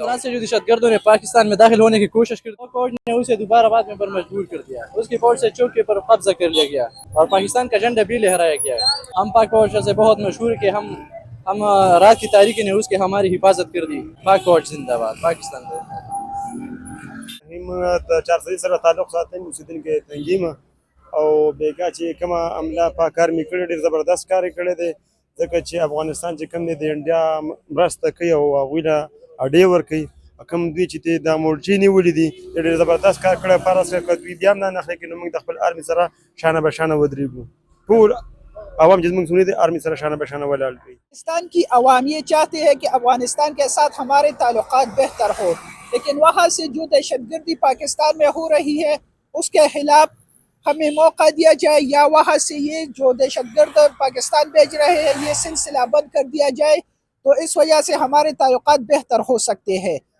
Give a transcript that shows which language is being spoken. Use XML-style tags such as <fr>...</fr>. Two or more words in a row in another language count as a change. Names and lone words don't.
<ur>کل رات سے جو دہشت گردوں نے پاکستان میں داخل ہونے کی کوشش کی، فوج نے اسے دوبارہ بعد میں پر مجبور کر دیا، اس کی فوج سے چوکی پر قبضہ کر لیا گیا اور پاکستان کا جھنڈا بھی لہرایا گیا۔ ہم پاک فوج سے بہت مشہور کہ ہم رات کی تاریکی نے اس کی ہماری حفاظت کر دی۔ پاک فوج زندہ باد، پاکستان زندہ باد۔</ur> <ps>هم 400 سره تعلق ساتم، اوسیدونکی تنګي ما او بیګا چې کومه عمله په کار مې کړی ډېر زبردست کار یې کړی دی، ځکه چې افغانستان چې کوم دی د انډیا مرسته کوي او هغوی له اډې ورکوي، کوم دوی چې دی دا مورچې نیولي دي ډېر زبردست کار کړی. فرض کړه که دوی بیا هم دا نه اخلي که نو موږ د خپل آرمي سره شانه به شانه ودرېږو، ټول عوام چې زموږ سنې دی آرمي سره شانه به شانه ولاړ کړي۔</ps> <ur>پاکستان کی عوام یہ چاہتے ہیں کہ افغانستان کے ساتھ ہمارے تعلقات بہتر ہو، لیکن وہاں سے جو دہشت گردی پاکستان میں ہو رہی ہے اس کے خلاف ہمیں موقع دیا جائے یا وہاں سے یہ جو دہشت گرد پاکستان بھیج رہے ہیں یہ سلسلہ بند کر دیا جائے، تو اس وجہ سے ہمارے تعلقات بہتر ہو سکتے ہیں۔</ur>